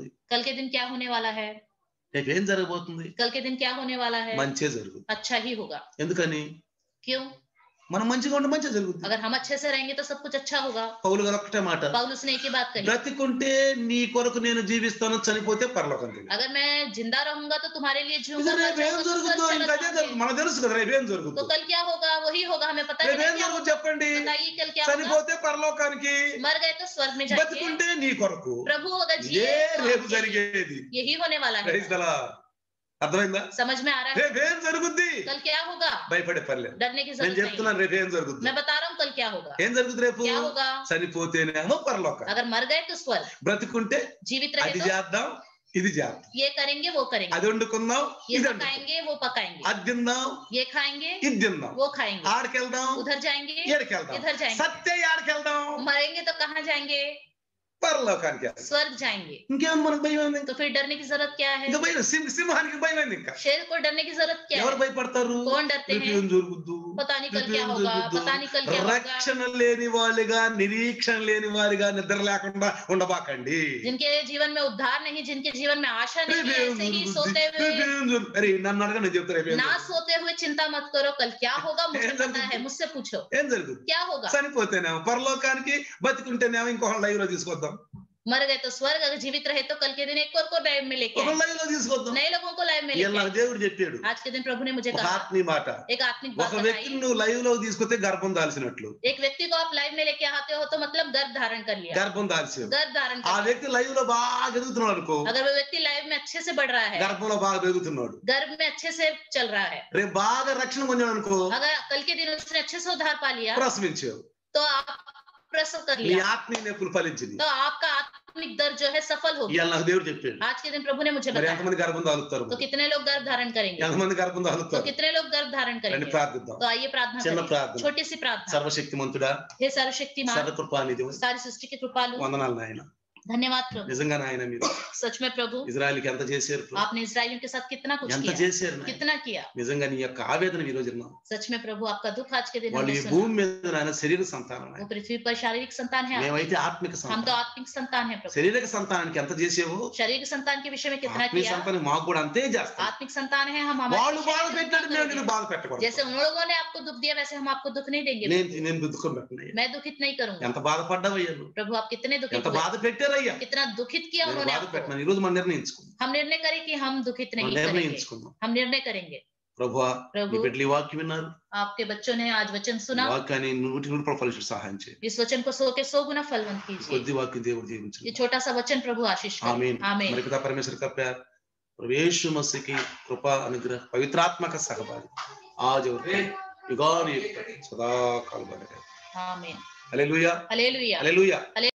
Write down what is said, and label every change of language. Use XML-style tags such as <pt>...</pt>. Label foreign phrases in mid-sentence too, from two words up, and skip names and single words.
<hi>कल के दिन क्या होने वाला है?</hi> <te>రేపు ఏం జరగబోతుంది?</te> <hi>कल के दिन क्या होने वाला है?</hi> <te>మంచే జరుగుతుంది.</te> <hi>अच्छा ही होगा।</hi> <te>ఎందుకని?</te> <hi>क्यों?</hi> <te>మనం మంచిగా ఉంటే మంచిగా జరుగుతుంది.</te> <hi>अगर हम अच्छे से रहेंगे तो सब कुछ अच्छा होगा।</hi> <te>పౌలు గారు ఒకటే మాట,</te> <hi>पौलुस ने एक ही बात कही,</hi> <te>బ్రతికుంటే నీ కొరకు నేను జీవిస్తాను, చనిపోతే పరలోకం తెలియదు.</te> <hi>अगर मैं जिंदा रहूंगा तो तुम्हारे लिए जीऊंगा,</hi> <te>ఇది రేపు ఏం</te> <hi>बचाऊंगा तो</hi> <te>జరుగుతుందో</te> <hi>स्वर्ग</hi> <te>ఇంకా</te> <hi>चला</hi> <te>అదే</te> <hi>जाऊंगा।</hi> <te>జరుగుతుంది. మనకు తెలుసు కదా రేపు ఏం</te> <hi>तो</hi> <te>జరుగుతుందో.</te> <hi>कल क्या होगा वही होगा, हमें पता है</hi> <te>రేపు ఏం</te> <hi>क्या</hi> <te>జరుగుతుందో</te> <hi>होगा।</hi> <te>చెప్పండి.</te> <hi>बताइए कल क्या होगा।</hi> <te>చనిపోతే పరలోకానికి,</te> <hi>मर गए तो स्वर्ग में जाएंगे,</hi> <te>బతికుంటే నీ కొరకు.</te> <hi>प्रभु अगर</hi> <te>ఇదే</te> <hi>जिए तो</hi> <te>రేపు</te> <hi>आपके लिए।</hi> <te>జరిగేది.</te> <hi>यही होने वाला है।</hi> <en>Praise the Lord.</en> <te>అర్థమైందా?</te> <hi>समझ में आ रहा है?</hi> <te>రేపు ఏం జరుగుద్ది?</te> <hi>कल क्या होगा?</hi> <te>భయపడే పర్లేదు.</te> <hi>डरने की</hi> <te>నేను</te> <hi>जरूरत नहीं।</hi> <te>చెప్తున్నాను రేపు ఏం జరుగుతుంది.</te> <hi>मैं बता रहा हूँ कल क्या होगा।</hi> <te>ఏం జరుగుతుంది రేపు?</te> <hi>क्या होगा?</hi> <te>చనిపోతేనేమో పరలోకం,</te> <hi>अगर मर गए तो स्वर्ग,</hi> <te>బ్రతికుంటే</te> <hi>जीवित रहे</hi> <te>అది</te> <hi>तो</hi> <te>చేద్దాం ఇది చేద్దాం,</te> <hi>ये करेंगे वो करेंगे,</hi> <te>అది వండుకుందాం</te> <hi>ये</hi> <te>ఇది వండుకుందాం,</te> <hi>पकाएंगे वो पकाएंगे,</hi> <te>అది తిందాం</te> <hi>ये खाएंगे</hi> <te>ఇది తిందాం,</te> <hi>वो खाएंगे,</hi> <te>ఆడికెళ్దాం</te> <hi>उधर जाएंगे</hi> <te>ఏడికెళ్దాం,</te> <hi>इधर जाएंगे,</hi> <te>సత్య ఆడికెళ్దాం,</te> <hi>मरेंगे तो कहाँ जाएंगे?</hi> <te>పరలోకానికి వెళ్దాం.</te> <hi>स्वर्ग जाएंगे।</hi> <te>ఇంకేం మనకు భయం ఉంది?</te> <hi>तो फिर डरने की जरूरत क्या है?</hi> <te>ఇంకా భయం సింహానికి భయం ఉంది. ఇంకా</te> <hi>शेर को डरने की जरूरत क्या</hi> <te>ఎవరు</te> <hi>है?</hi> <te>భయపడతారు?</te> <hi>कौन डरते</hi> <te>రేపు</te> <hi>हैं?</hi> <te>ఏం జరుగుద్దు,</te> <hi>पता नहीं कल</hi> <te>రేపు</te> <hi>क्या</hi> <te>ఏం</te> <hi>होगा,</hi> <te>జరుగుద్దు.</te> <hi>पता नहीं कल क्या होगा।</hi> <te>రక్షణ లేని వాళ్ళుగా, నిరీక్షణ లేని వారిగా, నిద్ర లేకుండా ఉండబాకండి.</te> <hi>जिनके जीवन में उद्धार नहीं, जिनके जीवन में आशा नहीं,</hi> <te>రేపు ఏం</te> <hi>ऐसे ही</hi> <te>జరుగుద్ది,</te> <hi>सोते</hi> <te>రేపు</te> <hi>हुए,</hi> <te>ఏం జరుగుద్ది. అరే నన్ను అడగ, నేను చెప్తా రేపు ఏం</te> <hi>ना</hi> <te>జరుగుద్ది.</te> <hi>सोते हुए चिंता मत करो कल क्या होगा, मुझे</hi> <te>ఏం</te> <hi>पता</hi> <te>జరుగుద్ది?</te> <hi>है, मुझसे पूछो</hi> <te>ఏం జరుగుతుంది?</te> <hi>क्या होगा।</hi> <te>చనిపోతేనేమో పరలోకానికి, బతికుంటేనేమో ఇంకొక లైవ్ లో తీసుకొద్దాం,</te> <hi>मर गए तो स्वर्ग, अगर जीवित रहे तो कल के दिन एक और को लाइव में लेके</hi> <te>ఒక</te> <hi>आएंगे,</hi> <te>లైవ్ లో తీసుకొద్దాం.</te> <hi>नए लोगों को लाइव में</hi> <te>ఇలా</te> <hi>लेके आएंगे।</hi> <te>దేవుడు చెప్పాడు.</te> <hi>आज के दिन प्रभु ने मुझे</hi> <te>ఒక</te> <hi>कहा</hi> <te>ఆత్మీయ మాట,</te> <hi>एक आत्मिक बात</hi> <te>ఒక వ్యక్తిని</te> <hi>बताई,</hi> <te>నువ్వు లైవ్ లో తీసుకొస్తే గర్భం దాల్చినట్లు.</te> <hi>एक व्यक्ति को आप लाइव में लेके आते हो तो मतलब गर्भ धारण कर लिया,</hi> <te>గర్భం దాల్చావు.</te> <hi>गर्भ धारण</hi> <te>ఆ</te> <hi>कर लिया।</hi> <te>వ్యక్తి లైవ్ లో బాగా ఎదుగుతున్నాడు అనుకో,</te> <hi>अगर वो व्यक्ति लाइव में अच्छे से बढ़ रहा है,</hi> <te>గర్భంలో బాగా పెరుగుతున్నాడు.</te> <hi>गर्भ में अच्छे से चल रहा है,</hi> <te>రేపు బాగా రక్షణ పొందాడు అనుకో,</te> <hi>अगर कल के दिन उसने अच्छे से उद्धार पा लिया</hi> <te>ప్రసవించావు.</te> <hi>तो आप प्रसव कर</hi> <te>నీ</te> <hi>लिया,</hi> <te>ఆత్మీయ నొప్పులు ఫలించింది.</te> <hi>तो आपका आत्मिक दर जो है सफल हो गया।</hi> <te>ఇవాళ నాకు దేవుడు చెప్పాడు.</te> <hi>आज के दिन प्रभु ने मुझे</hi> <te>మరి</te> <hi>बताया।</hi> <te>ఎంతమంది గర్భం దాలుతారు?</te> <hi>तो कितने लोग गर्भ धारण करेंगे?</hi> <te>ఎంతమంది గర్భం</te> <hi>तो</hi> <te>దాలుతారు?</te> <hi>कितने लोग गर्भ धारण</hi> <te>రండి</te> <hi>करेंगे?</hi> <te>ప్రార్థిద్దాం.</te> <hi>तो आइए प्रार्थना</hi> <te>చిన్న</te> <hi>करें,</hi> <te>ప్రార్థన.</te> <hi>छोटी सी प्रार्थना।</hi> <te>సర్వశక్తిమంతుడా,</te> <hi>हे सर्वशक्तिमान,</hi> <te>సర్వకృపానిధి,</te> <hi>सारी सृष्टि के कृपालु,</hi> <te>వందనాలు నాయన.</te> <hi>धन्यवाद प्रभु।</hi> <te>నిజంగా నాయన మీరు</te> <hi>सच में प्रभु,</hi> <te>ఇజ్రాయెల్కి ఎంత చేశారు ప్రభు?</te> <hi>आपने इस्राएलियों के साथ कितना कुछ</hi> <te>ఎంత</te> <hi>किया,</hi> <te>చేశారు నాయన.</te> <hi>कितना किया।</hi> <te>నిజంగా నీ యొక్క ఆవేదన ఈ రోజు విన్నాం.</te> <hi>सच में प्रभु आपका दुख आज के दिन</hi> <te>వాళ్ళు</te> <hi>हमने</hi> <te>ఈ</te> <hi>सुना।</hi> <te>భూమి మీద నాయన శరీర సంతానం</te> <hi>वो</hi> <te>నాయన.</te> <hi>पृथ्वी पर शारीरिक संतान है,</hi> <te>మేమైతే ఆత్మిక</te> <hi>हम तो</hi> <te>సంతానం.</te> <hi>आत्मिक संतान है प्रभु।</hi> <te>శరీరక సంతానానికి ఎంత చేసేవో</te> <hi>शारीरिक संतान के विषय में कितना</hi> <te>ఆత్మీయ</te> <hi>किया,</hi> <te>సంతానం మాకు కూడా అంతే చేస్తాం.</te> <hi>आत्मिक संतान है हम</hi> <te>వాళ్ళు</te> <hi>हमारे</hi> <te>బాధ</te> <hi>शरीर</hi> <te>పెట్టినట్టు</te> <hi>में</hi> <te>మేము</te> <hi>दुख</hi> <te>నిన్ను</te> <hi>देंगे।</hi> <te>బాధ పెట్టకూడదు.</te> <hi>जैसे उन लोगों ने आपको दुख दिया वैसे हम आपको दुख नहीं देंगे।</hi> <te>నేను దుఃఖం పెట్టనయ్యా.</te> <hi>मैं दुखित नहीं करूंगा।</hi> <te>ఎంత బాధపడ్డావయ్యా నువ్వు,</te> <hi>प्रभु आप कितने दुखित</hi> <te>ఎంత</te> <hi>हुए,</hi> <te>బాధ పెట్టారయ్యా.</te> <hi>कितना दुखित किया</hi> <te>నేను</te> <hi>उन्होंने</hi> <te>బాధ</te> <hi>आपको।</hi> <te>పెట్టినాను. ఈ రోజు మనం నిర్ణయించుకుందాం.</te> <hi>हम निर्णय करें कि हम दुखित</hi> <te>మనం</te> <hi>नहीं करेंगे,</hi> <te>నిర్ణయించుకుందాం.</te> <hi>हम निर्णय करेंगे।</hi> <te>ప్రభువా,</te> <hi>प्रभु,</hi> <te>నీ బిడ్డలు ఈ వాక్యం విన్నారు.</te> <hi>आपके बच्चों ने आज वचन</hi> <te>ఈ</te> <hi>सुना,</hi> <te>వాక్యాన్ని 100% ఫలించే సహాయం చేయి.</te> <hi>इस वचन को 100 के 100 गुना फलवंत कीजिए।</hi> <te>కొద్ది వాక్యం దేవుడు</te> <hi>ये</hi> <te>దీవించు.</te> <hi>छोटा सा वचन प्रभु आशीष करे। आमीन. आमीन। हमारे पिता परमेश्वर का प्यार, प्रभु यीशु मसीह की कृपा, अनुग्रह, पवित्र आत्मा का सहभागी आज और युगानुयुग तक सदा काल बने रहे। आमीन। हालेलुया, हालेलुया। हालेलुया।</hi>